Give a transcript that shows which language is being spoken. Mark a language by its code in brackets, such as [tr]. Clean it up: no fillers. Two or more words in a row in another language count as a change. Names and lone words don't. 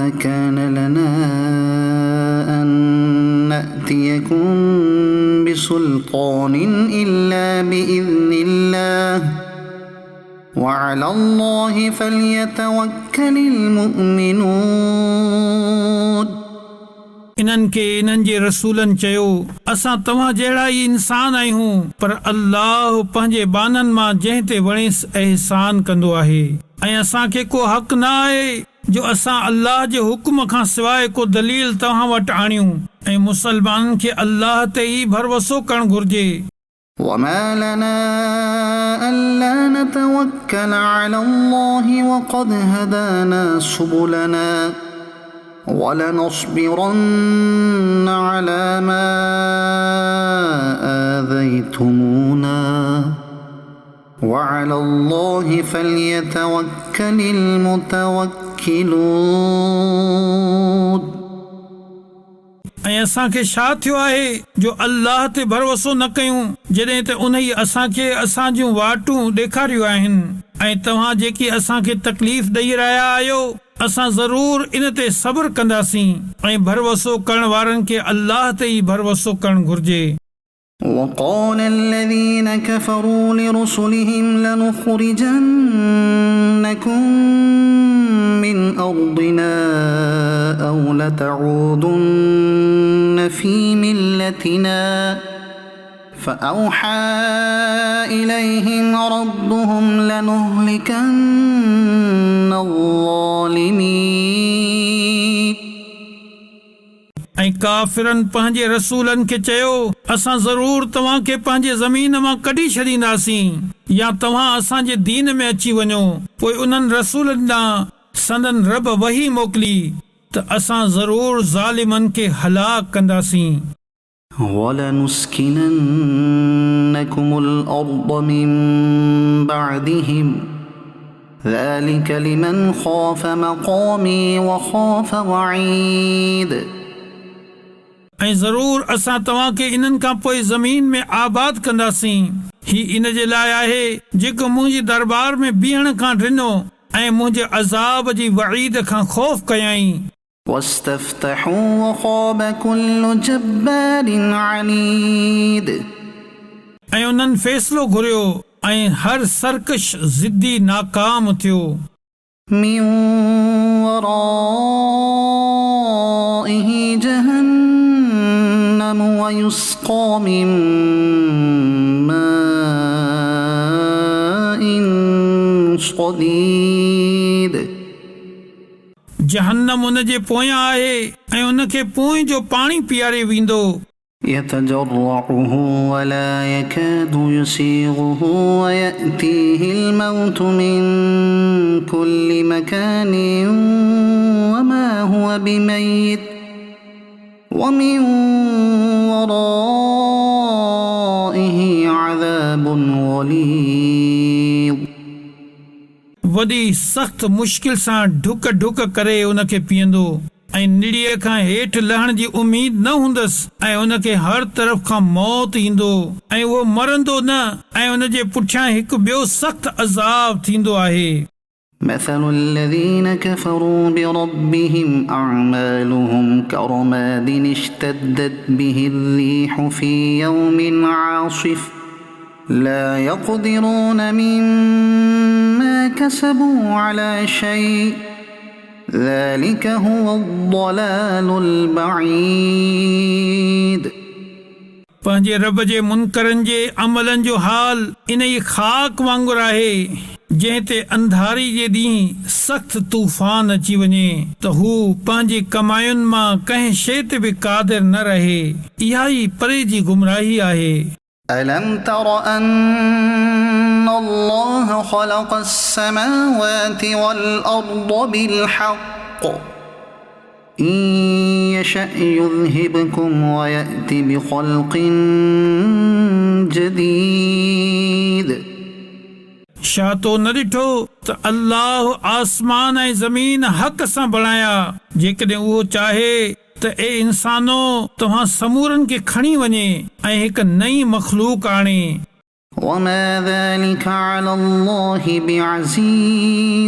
[ar] كان لنا أن نأتيكم بسلطان إلا بإذن الله وعلى الله فليتوكل المؤمنون [sd] इन्हनि खे इन्हनि जे रसूलनि चयो असां तव्हां जहिड़ा ई इंसान आहियूं पर अल्लाह पंहिंजे बाननि मां जंहिं ते वणेसि एहसान कंदो आहे ऐं असांखे को हक़ न आहे जो असां अल्लाह जे हुक्म खां सवाइ को दलील तव्हां वटि आणियूं ऐं मुसलमाननि खे अल्लाह ते ई भरवसो करणु घुर्जे। [ar] وما لنا ألا نتوكل على الله وقد هدانا سبلنا ولنصبرن على ما آذيتمونا وعلى الله فليتوكل المتوكلون [sd] ऐं असांखे छा थियो आहे जो अल्लाह ते भरोसो न कयूं जॾहिं त उन्हई असांखे असां जूं वाटूं ॾेखारियूं आहिनि ऐं तव्हां जेकी असांखे तकलीफ़ ॾेई रहिया आहियो असां ज़रूर इन ते सब्र कंदासीं ऐं भरोसो करण वारनि खे अल्लाह ते ई भरोसो करणु घुर्जे [ar] وقال الذين كفروا لرسلهم لنخرجنكم من أرضنا أو لتعودن في ملتنا فأوحى إليهم ربهم لنهلكن الظالمين [sd] ऐं काफ़िरनि पंहिंजे रसूलनि खे चयो असां ज़रूर तव्हांखे पंहिंजे ज़मीन मां कढी छॾींदासीं या तव्हां असांजे दीन में अची वञो पोइ उन्हनि रसूलनि ॾांहुं संदन रब वही मोकिली त असां ज़रूर ज़ालिमनि खे हलाक कंदासीं [ar] ولنسكننكم الأرض من بعدهم ذلك لمن خاف مقامي وخاف وعيد [sd] ऐं ज़रूर असां तव्हांखे इन्हनि खां पोइ ज़मीन में आबाद कंदासीं ही इन जे लाइ आहे जेको मुंहिंजी दरबार में बीहण खां ॾिनो ऐं मुंहिंजे अज़ाब जी वईद खां ख़ौफ़ कयाईं [ar] واستفتحوا وخاب كل جبار عنيد [sd] ऐं उन्हनि फ़ैसिलो घुरियो ऐं हर सरकश ज़िद्दी नाकाम थियो [ar] من ورائه جهنم ويسقى من ماء صديد [sd] जहन्नम उन जे पोयां आहे ऐं उनखे पोइ जो पाणी पीआरे वेंदो [ar] يتجرعه ولا يكاد يسيغه ويأتيه الموت من كل مكان وما هو بميت ومن ورائه عذاب غليظ [sd] वॾी सख़्त मुश्किल सां ढुक ढुक करे उनखे पीअंदो ऐं निड़ीअ खां हेठि लहण जी उम्मीद न हूंदसि ऐं उनखे हर तरफ़ खां मौत ईंदो ऐं उहो मरंदो न ऐं उन जे पुठियां हिकु ॿियो सख़्त अज़ाब थींदो आहे [ar] مثل الذين كفروا بربهم أعمالهم كرماد اشتدت به الريح في يوم عاصف لا يقدرون مما كسبوا على شيء ذلك هو الضلال البعيد [sd] पंहिंजे रब जे मुनकरनि जे अमलनि जो हाल इन ई ख़ाक वांगुरु आहे जंहिं ते अंधारी जे ॾींहुं सख़्त तूफ़ान अची वञे त हू पंहिंजी कमायुनि मां कंहिं शइ ते बि क़ादिर न रहे इहा ई परे जी गुमराही आहे [ar] ألم تر أن الله خلق السماوات والأرض بالحق إن يشأ يذهبكم ويأتي بخلق جديد [sd] छा तो न ॾिठो त अल्लाह आसमान ऐं ज़मीन हक़ सां बणाया जेकॾहिं उहो चाहे त ए इंसानो तव्हां समूरनि खे खणी वञे ऐं हिकु नई मख़लूक आणे [ar] وما ذلك على الله بعزيز